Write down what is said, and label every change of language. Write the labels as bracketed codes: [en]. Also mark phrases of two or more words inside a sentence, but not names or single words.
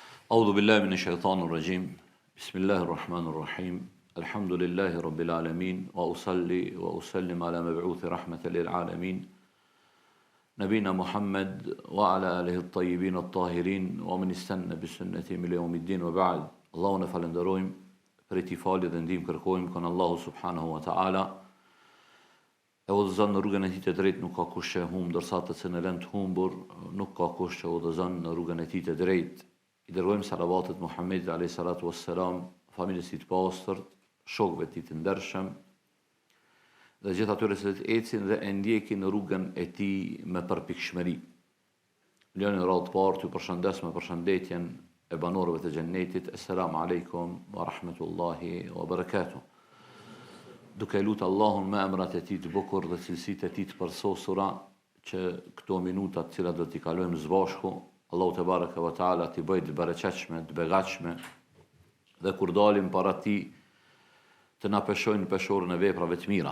[ar] أعوذ بالله من الشيطان الرجيم بسم الله الرحمن الرحيم الحمد لله رب العالمين وأصلي وأسلم على مبعوث رحمة للعالمين نبينا محمد وعلى آله الطيبين الطاهرين ومن استنى بسنته من يوم الدين وبعد اللهم [sq] falenderojmë për i falje dhe ndihmë kërkojmë kon Allahu [ar] سبحانه وتعالى. [sq] E udhëzon në rrugën e tij të drejtë, nuk ka kush që humb, ndërsa të cilën e lën të humbur, nuk ka kush që udhëzon në rrugën e tij të drejtë. I dërgojmë salavatet Muhammedit [ar] عليه الصلاة والسلام, [sq] familjes së tij të pastërt, shokëve të tij të ndershëm, dhe gjithë atyre që ecin dhe e ndjekin rrugën e tij me përpikshmëri. Lënë radhë të parë të përshëndes me përshëndetjen e banorëve të xhennetit. [ar] السلام عليكم ورحمة الله وبركاته. [sq] Duke lutur Allahun me emrat e tij të bukur dhe cilësitë e tij të përsosura që këto minuta të cilat do t'i kalojmë së bashku, Allahu [ar] تبارك وتعالى [sq] t'i bëjë të bereqetshme, të begatshme, dhe kur dalim para tij të na peshojnë peshorën e veprave të mira.